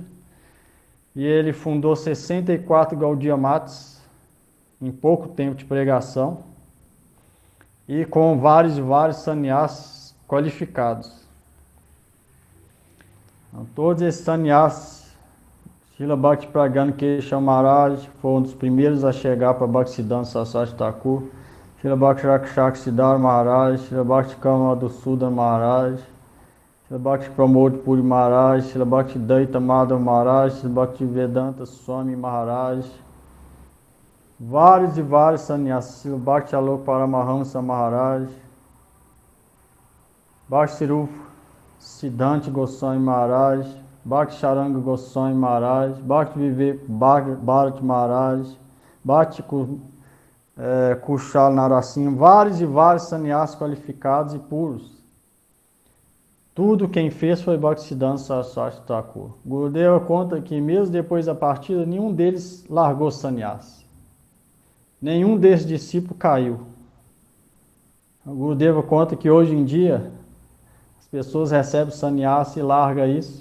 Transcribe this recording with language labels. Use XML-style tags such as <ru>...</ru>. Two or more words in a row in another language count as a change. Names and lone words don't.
<pt>E ele fundou 64 Gaudiya Maths em pouco tempo de pregação e com vários e vários sannyas qualificados. Então, todos esses sannyas, Srila Bhakti Pragyana Keshav Maharaj foi um dos primeiros a chegar para Bhaktisiddhanta Saraswati Thakur, Srila Bhakti Rakshak Siddhar Maharaj, Srila Bhakti Kamadhusudana Maharaj, Srila Bhakti Pramod Puri Maharaj, Srila Bhakti Daita Madhav Maharaj, Srila Bhakti Vedanta Swami Maharaj, vários e vários sannyas, Srila Bhakti Alok Paramahamsa Maharaj, Bhakti Sirupa Siddhanta Goswami Maharaj, Bhakti Charanga Goswami Maharaj, Bhakti Vivek Bharat Maharaj, Bhakti Kushal Narasimha, vários e vários sannyas qualificados e puros. Tudo quem fez foi Bhaktisiddhanta Saraswati Thakur. Gurudeva conta que mesmo depois da partida, nenhum deles largou sannyas. Nenhum desses discípulos caiu. Gurudeva conta que hoje em dia as pessoas recebem sannyas e largam isso.</pt>